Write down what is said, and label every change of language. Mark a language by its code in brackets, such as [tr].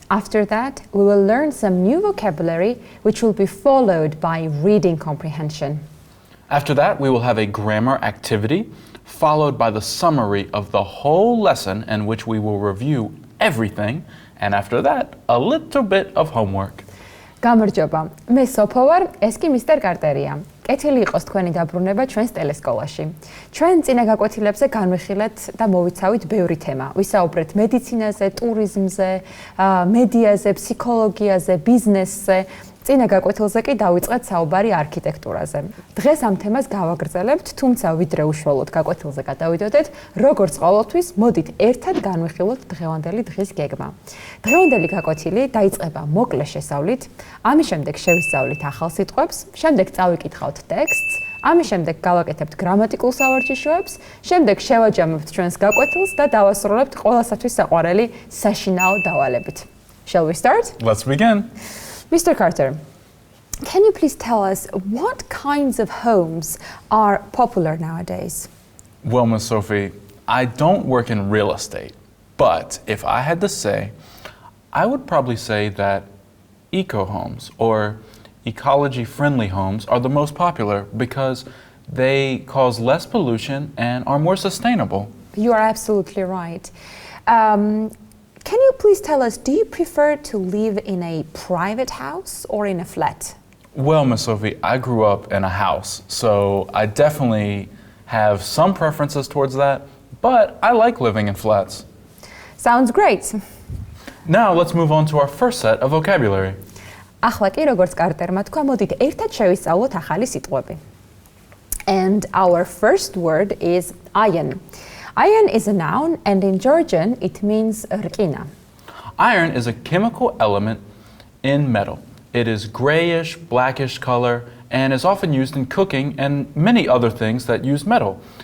[en] After that, we will learn some new vocabulary, which will be followed by reading comprehension. After that, we will have a grammar activity, followed by the summary of the whole lesson in which we will review everything, and after that, a little bit of homework. [ka] გამარჯობა. მე სოფო ვარ, ეს კი მისტერ კარტერია. კეთილი იყოს თქვენი დაბრუნება ჩვენს ტელესკოლაში. ჩვენ წინა გაკვეთილებზე განვიხილეთ და მოვიცავით ბევრი თემა. ვისაუბრეთ მედიცინაზე, ტურიზმზე, მედიაზე, ფსიქოლოგიაზე, ბიზნესზე. წინა გაკვეთილზე კი დავიწყეთ საუბარი არქიტექტურაზე. დღეს ამ თემას გავაგრძელებთ, თუმცა ვიდრე უშუალოდ გაკვეთილზე გადავიდოდეთ, როგორც ყოველთვის, მოდით ერთად განვიხილოთ დღევანდელი დღის გეგმა. დღევანდელი გაკვეთილი დაიწყება მოკლე შესავლით, ამის შემდეგ შევისწავლით ახალ სიტყვებს, შემდეგ წავიკითხავთ ტექსტს, ამის შემდეგ გავაკეთებთ გრამატიკულ სავარჯიშოებს, შემდეგ შევაჯამებთ ჩვენს გაკვეთილს და დავასრულებთ ყველასათვის საყვარელი საშინაო დავალებით. [en] Shall we start? Let's begin. Mr. Carter, can you please tell us what kinds of homes are popular nowadays? Well, Miss Sophie, I don't work in real estate, but if I had to say, I would probably say that eco-homes or ecology-friendly homes are the most popular because they cause less pollution and are more sustainable. You are absolutely right. Can you please tell us, do you prefer to live in a private house or in a flat? Well, Miss Sophie, I grew up in a house, so I definitely have some preferences towards that, but I like living in flats. Sounds great. Now let's move on to our first set of vocabulary. [ka] ახლა კი როგორც კარტერმა თქვა, მოდით ერთად შევისწავლოთ ახალი სიტყვები. [en] And our first word is iron. Iron is a noun, and in Georgian it means rkina. Iron is a chemical element in metal. It is grayish, blackish color, and is often used in cooking and many other things that use metal.